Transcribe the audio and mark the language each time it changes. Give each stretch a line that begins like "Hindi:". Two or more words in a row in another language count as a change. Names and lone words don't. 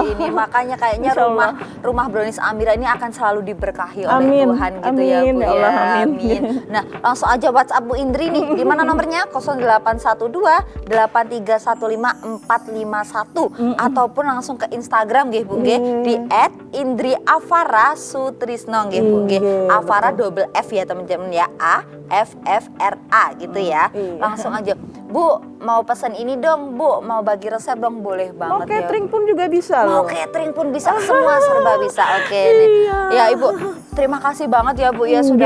Indonesian: Indri ini. Makanya kayaknya
Arabic: Insya Allah.
Indonesian: rumah Brownies Amira ini akan selalu diberkahi oleh Amin. Tuhan gitu ya Amin, Bu ya ya. Allah, amin. Nah, langsung aja WhatsApp Bu Indri nih. Di mana nomornya? 0812 8315 451 ataupun langsung ke Instagram nggih Bu nggih di @indriafara_sutrisno nggih Bu nggih. Nggih, Afara
English: double F
Indonesian: ya teman-teman ya. AFFRA gitu ya. Iya. Langsung aja, Bu mau pesan ini dong, Bu mau bagi resep dong, boleh Mau banget ya. catering pun juga bisa Mau loh. catering pun bisa, semua serba bisa. Oke nih. Ya Ibu, terima kasih banget ya Bu ya sudah